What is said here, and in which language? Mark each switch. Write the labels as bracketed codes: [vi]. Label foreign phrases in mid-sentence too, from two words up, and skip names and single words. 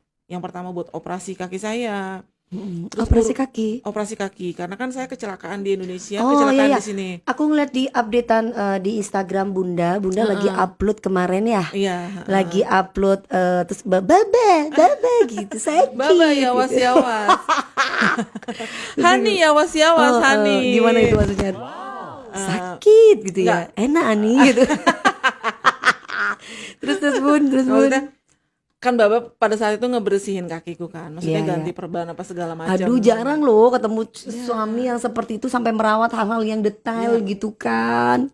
[id] Yang pertama buat operasi kaki saya. Terus Operasi kaki. karena kan saya kecelakaan di Indonesia, Oh, kecelakaan iya. di sini. Aku ngeliat di updatean di Instagram Bunda lagi upload kemarin ya. Iya. Lagi upload terus baba gitu sakit. Baba yawas gitu. [tr] yawas. Hani yawas yawas Hani. [id] Gimana itu maksudnya? Sakit gitu ya. Enak nih gitu. terus Bun. Maksudnya kan Baba pada saat itu ngebersihin kakiku kan, maksudnya Iya, ganti perban apa segala macam. Aduh, jarang loh ketemu suami yang seperti itu sampai merawat hal-hal yang detail gitu kan.